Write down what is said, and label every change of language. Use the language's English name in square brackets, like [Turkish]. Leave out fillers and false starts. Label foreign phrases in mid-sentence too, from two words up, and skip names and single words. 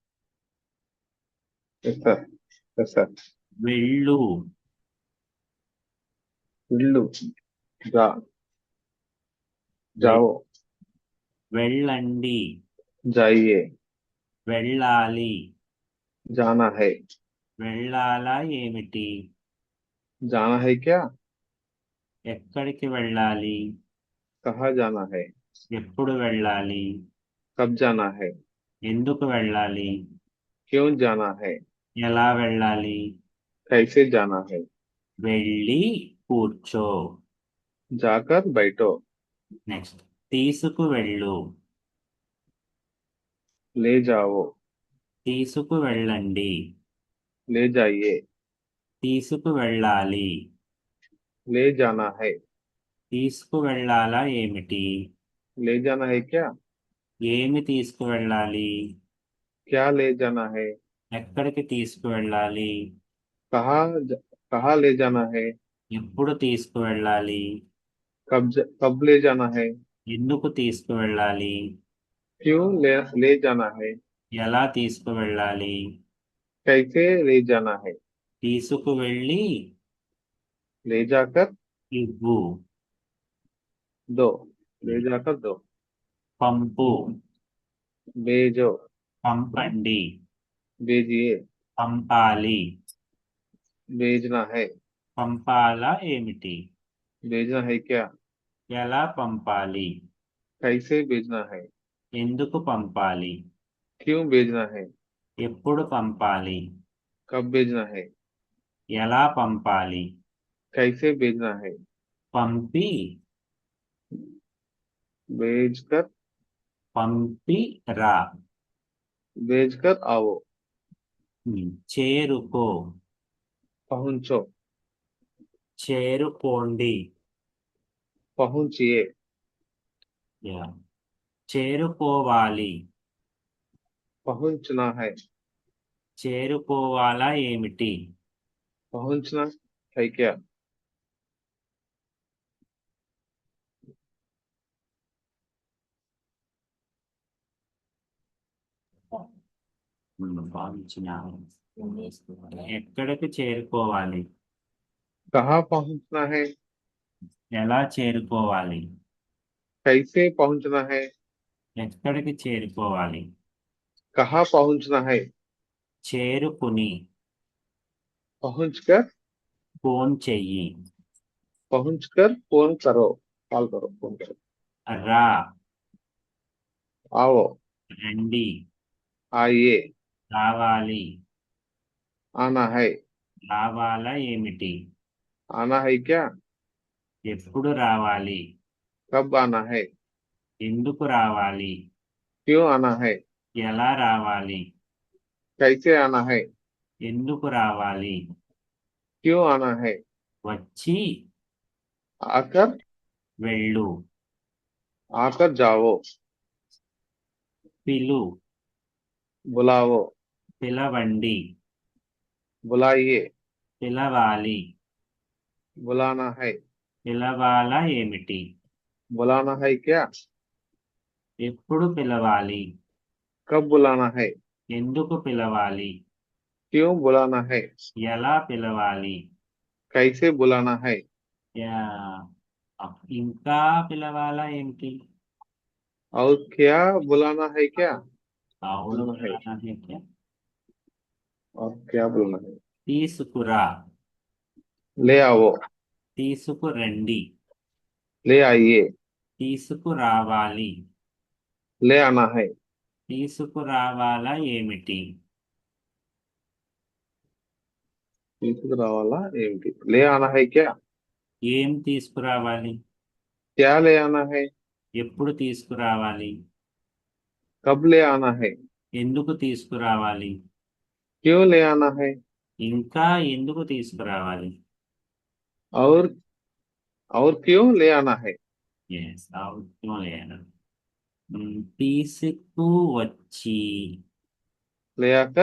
[Telugu] ఎస్ సార్. ఎస్ సార్. వెళ్ళు, ఇల్లు, జా వె- [Hindi] జావో, [Telugu] వెళ్ళండి, [Hindi] जाइए, [Telugu] వెళ్ళాలి. [Hindi] जाना है, [Telugu] వెళ్ళాలా ఏమిటి. [Hindi] जाना है क्या, [Telugu] ఎక్కడికి వెళ్ళాలి. [Hindi] कहाँ जाना है, [Telugu] ఎప్పుడు వెళ్ళాలి. [Hindi] कब जाना है, [Telugu] ఎందుకు వెళ్ళాలి. [Hindi] क्यों जाना है, [Telugu] ఎలా వెళ్ళాలి. [Hindi] कैसे जाना है, [Telugu] వెళ్ళి కూర్చో. [Hindi] जाकर बैठो, [Telugu] నెక్స్ట్ తీసుకువెళ్ళు, [Hindi] ले जाओ, [Telugu] తీసుకువెళ్ళండి, [Hindi] ले जाइए, [Telugu] తీసుకువెళ్ళాలి. [Hindi] ले जाना है, [Telugu] తీసుకువెళ్ళాలా ఏమిటి. [Hindi] ले जाना है क्या, [Telugu] ఏమి తీసుకువెళ్ళాలి. [Hindi] क्या ले जाना है, [Telugu] ఎక్కడికి తీసుకువెళ్ళాలి. [Hindi] कहाँ ले जाना है, [Telugu] ఎప్పుడు తీసుకువెళ్ళాలి. [Hindi] कब ले जाना है, [Telugu] ఎందుకు తీసుకువెళ్ళాలి. [Hindi] क्यों ले जाना है, [Telugu] ఎలా తీసుకువెళ్ళాలి. [Hindi] कैसे ले जाना है, [Telugu] తీసుకువెళ్ళి [Hindi] ले जाकर [Telugu] ఇవ్వు. [Hindi] दो, ले जाकर दो, [Telugu] పంపు, [Hindi] भेजो, [Telugu] పంపండి, [Hindi] भेजिए, [Telugu] పంపాలి. [Hindi] भेजना है, [Telugu] పంపాలా ఏమిటి. [Hindi] भेजना है क्या, [Telugu] ఎలా పంపాలి. [Hindi] कैसे भेजना है, [Telugu] ఎందుకు పంపాలి. [Hindi] क्यों भेजना है, [Telugu] ఎప్పుడు పంపాలి. [Hindi] कब भेजना है, [Telugu] ఎలా పంపాలి. [Hindi] कैसे भेजना है, [Telugu] పంపి, [Hindi] भेजकर, [Telugu] పంపిరా. [Hindi] भेजकर आओ, [Telugu] చేరుకో, [Hindi] पहुंचो, [Telugu] చేరుకోండి. [Hindi] पहुंचिए, [Telugu] యా. చేరుకోవాలి. [Hindi] पहुंचना है, [Telugu] చేరుకోవాలా ఏమిటి. [Hindi] पहुंचना है क्या, [Telugu] భావించిన ఎక్కడికి చేరుకోవాలి. [Hindi] कहाँ पहुंचना है, [Telugu] ఎలా చేరుకోవాలి. [Hindi] कैसे पहुंचना है, [Telugu] ఎక్కడికి చేరుకోవాలి. [Hindi] कहाँ पहुंचना है, [Telugu] చేరుకుని, [Hindi] पहुंचकर, [Telugu] ఫోన్ చెయ్యి. [Hindi] पहुंचकर फोन करो, कॉल करो, फोन करो। [Telugu] రా, [Hindi] आओ। [Telugu] రండి, [Hindi] आइए। [Telugu] రావాలి, [Hindi] आना है। [Telugu] రావాలా ఏమిటి? [Hindi] आना है क्या? [Telugu] ఎప్పుడు రావాలి? [Hindi] कब आना है? [Telugu] ఎందుకు రావాలి? [Hindi] क्यों आना है? [Telugu] ఎలా రావాలి? [Hindi] कैसे आना है? [Telugu] ఎందుకు రావాలి? [Hindi] क्यों आना है? [Telugu] వచ్చి, [Hindi] आकर। [Telugu] వెళ్ళు, [Hindi] आकर जाओ। [Telugu] పిలు, [Hindi] बुलाओ। [Telugu] పిలవండి, [Hindi] बुलाइए। [Telugu] పిలవాలి, [Hindi] बुलाना है। [Telugu] పిలవాలా ఏమిటి? [Hindi] बुलाना है क्या? [Telugu] ఎప్పుడు పిలవాలి? [Hindi] कब बुलाना है? [Telugu] ఎందుకు పిలవాలి? [Hindi] क्यों बुलाना है? [Telugu] ఎలా పిలవాలి? [Hindi] कैसे बुलाना है? [Telugu] యా- ఇంకా పిలవాలా ఏమిటి? [Hindi] और क्या बुलाना है क्या? और बुलाना है। పిలవాలా है क्या? और क्या बुलाना है? [Telugu] తీసుకురా, [Hindi] ले आओ। [Telugu] తీసుకురండి, [Hindi] ले आइए। [Telugu] తీసుకురావాలి, [Hindi] ले आना है। [Telugu] తీసుకురావాలా ఏమిటి? తీసుకురా वाला ఏమిటి? [Hindi] ले आना है क्या? [Telugu] ఏం తీసుకురావాలి? [Hindi] क्या ले आना है? [Telugu] ఎప్పుడు తీసుకురావాలి? [Hindi] कब ले आना है? [Telugu] ఎందుకు తీసుకురావాలి? [Hindi] क्यों ले आना है? [Telugu] ఇంకా ఎందుకు తీసుకురావాలి? [Hindi] और क्यों ले आना है? [Telugu] ఎస్, అవును. తీసుకు వచ్చి [Hindi] ले आकर